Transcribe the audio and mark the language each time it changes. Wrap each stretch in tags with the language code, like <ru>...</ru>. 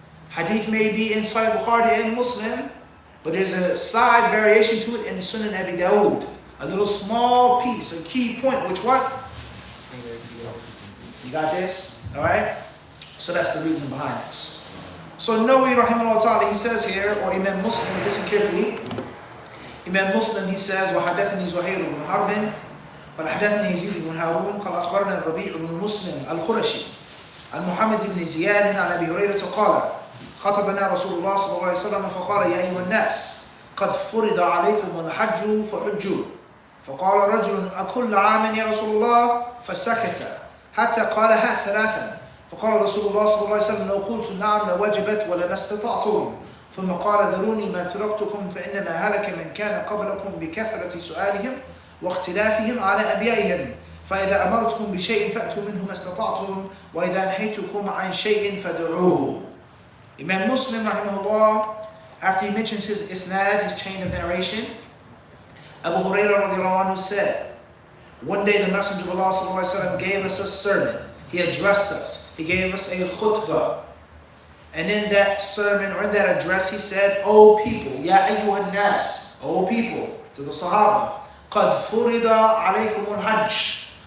<en>Hadith may be in Sahih Bukhari and Muslim, but there's a side variation to it in Sunan Abi Dawud. A little small piece, a key point, which what? You got this? Alright? So that's the reason behind this. So Nawawi rahimahullah ta'ala, he says here, or Imam Muslim, listen carefully. Imam Muslim, he says,</en> <ar>وحدثني زهير بن حرب قال حدثني يزيد بن هارون قال أخبرنا الربيع بن مسلم القرشي عن محمد بن زياد عن أبي هريرة قال خطبنا رسول الله صلى الله عليه وسلم فقال يا أيها الناس قد فرض عليكم الحج فحجوا فقال رجل أكل عام يا رسول الله فسكت حتى قالها ثلاثا فقال رسول الله صلى الله عليه وسلم لو قلت نعم لوجبت ولما استطعتم ثم قال ذروني ما تركتكم فإنما هلك من كان قبلكم بكثرة سؤالهم واختلافهم على أنبيائهم فإذا أمرتكم بشيء فأتوا منه ما استطعتم وإذا نهيتكم عن شيء فدعوه.</ar> <en>Imam Muslim rahimahullah, after he mentions his isnad, his chain of narration, Abu Hurairah radiallahu anhu said, one day the Messenger of Allah sallallahu alaihi wasallam gave us a sermon. He addressed us. He gave us a khutbah. And in that sermon or in that address, he said, O people,</en> <ar>ya ayyuhan nas,</ar> <en>O people, to the Sahaba,</en> <ar>قَدْ فُرِضَ عَلَيْكُمُ الْحَجِّ.</ar>